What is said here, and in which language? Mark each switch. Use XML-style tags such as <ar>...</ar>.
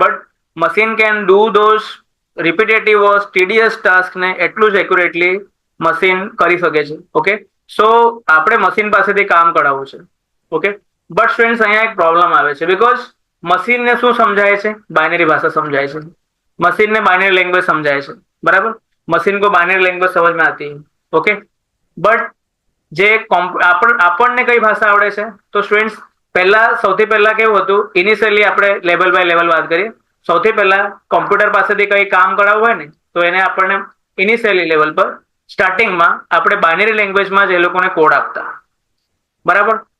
<en>but machine can do those repetitive work,</en> <gu>TDS task ને એટલું જ એક્યુરેટલી મશીન કરી શકે છે, ઓકે। સો આપણે મશીન પાસેથી કામ કરાવવું છે, ઓકે। બટ સ્ટુડન્ટ્સ અહીંયા એક પ્રોબ્લેમ આવે છે, બીકોઝ મશીનને શું સમજાય છે, બાઇનરી ભાષા समझाए છે, मशीन ने बाइनरी लैंग्वेज समझाए છે, बराबर।</gu> <hi>मशीन को बाइनरी लैंग्वेज समझ में आती है, ओके।</hi> <gu>बट જે આપણને કઈ ભાષા આવડે છે, તો સ્ટુડન્ટ્સ પહેલા સૌથી પહેલા કેવું હતું, ઇનિશિયલી આપણે લેવલ બાય લેવલ વાત કરીએ। સૌથી પહેલા કોમ્પ્યુટર પાસેથી કઈ કામ કરાવવું હોય ને તો એને આપણને ઇનિશિયલી લેવલ પર સ્ટાર્ટિંગમાં આપણે બાઇનરી લેંગ્વેજમાં જ એ લોકોને કોડ આપતા, બરાબર।</gu>